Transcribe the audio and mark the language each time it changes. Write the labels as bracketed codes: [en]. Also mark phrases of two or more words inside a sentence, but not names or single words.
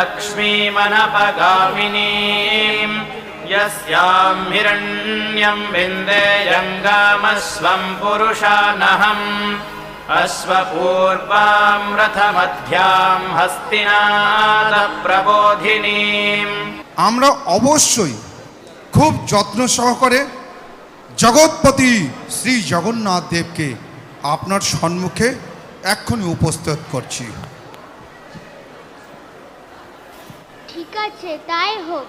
[sa] लक्ष्मीमनपगामिनीं यस्यां हिरण्यं विन्देयं गामस्वं पुरुषानहम् अश्वपूर्वां रथमध्यां हस्तिनाथप्रबोधिनीम्। [bn] আমরা অবশ্যই খুব যত্ন সহকারে জগৎপতি শ্রী জগন্নাথ দেবকে আপনার সম্মুখে এক্ষুনি উপস্থিত করছি। ঠিক আছে, তাই হোক।